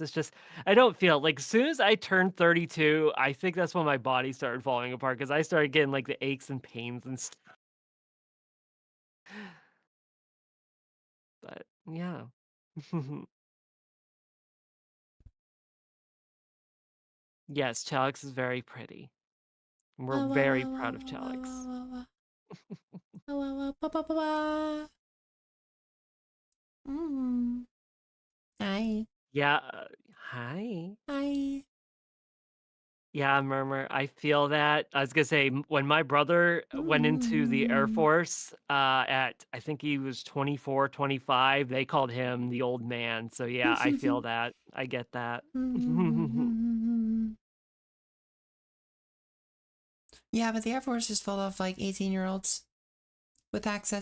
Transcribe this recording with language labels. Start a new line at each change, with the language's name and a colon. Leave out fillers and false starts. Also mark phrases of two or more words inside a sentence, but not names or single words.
English: It's just I don't feel like as soon as I turned 32, I think that's when my body started falling apart because I started getting like the aches and pains and stuff. But yeah. Yes, Chalix is very pretty. And we're very proud of Chalix. Hi. Yeah, hi. Hi. Yeah, Murmur, I feel that. I was gonna say, when my brother went into the Air Force, at I think he was 24, 25, they called him the old man. So yeah, I feel that. I get that. Yeah, but the Air Force is full of like 18-year-olds with access